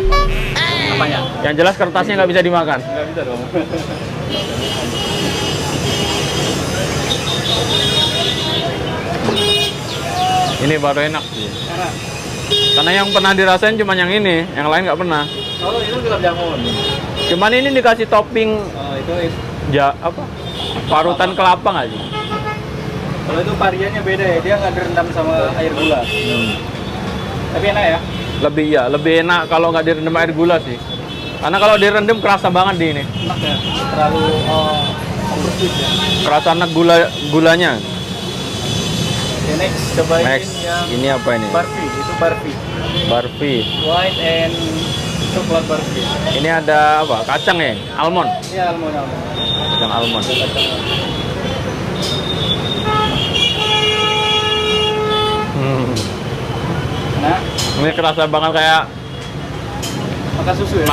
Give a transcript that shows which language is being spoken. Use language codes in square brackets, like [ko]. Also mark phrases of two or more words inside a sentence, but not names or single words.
[id] Apanya? Yang jelas kertasnya nggak bisa dimakan. Nggak bisa dong. Ini baru enak sih. Enak. Karena yang pernah dirasain cuma yang ini, yang lain nggak pernah. Kalau itu gulab jamun. Cuman ini dikasih topping Oh, itu. apa? Parutan kelapa nggak sih? Kalau itu variannya beda ya, dia nggak direndam sama air gula. Tapi enak ya. lebih enak kalau nggak direndam air gula sih. Karena kalau direndam kerasa banget di ini. Enak ya, terlalu oversweet ya. Kerasa enak gulanya. Oke, next cobain Next, yang ini apa ini? barfi, itu barfi. Barfi. [en] White and [id] coklat barfi. Ini ada apa? Kacang ya? Almond. Iya, almond. Kacang almond. Nah, Ini kerasa banget kayak makan susu ya.